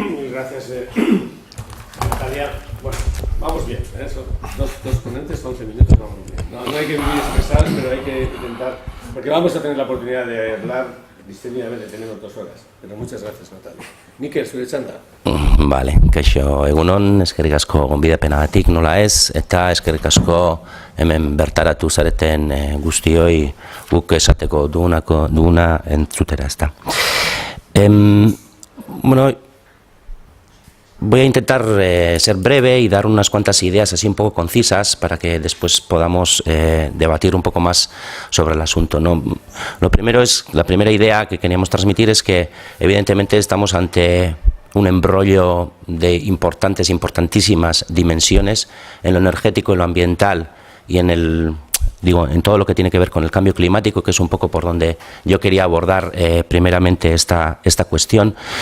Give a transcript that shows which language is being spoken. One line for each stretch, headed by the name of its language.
Spanish: Gracias, Natalia. Bueno, vamos bien, son dos ponentes, 11 minutos, vamos bien. No hay que vivir estresados, pero hay que intentar, porque vamos a tener la oportunidad de hablar distendidamente, tenemos 2 horas. Pero muchas gracias, Natalia.
Basque: Mikel, zure txanda. Vale, kaixo, egunon, eskerrik asko gonbidapenagatik nola ez, eta eskerrik asko hemen bertaratu zareten guztioi guk esateko duguna entzutera, ezta.
Spanish: Bueno, voy a intentar ser breve y dar unas cuantas ideas así un poco concisas para que después podamos debatir un poco más sobre el asunto, ¿no? La primera idea que queríamos transmitir es que evidentemente estamos ante un embrollo de importantísimas dimensiones en lo energético, en lo ambiental y en todo lo que tiene que ver con el cambio climático, que es un poco por donde yo quería abordar primeramente esta cuestión.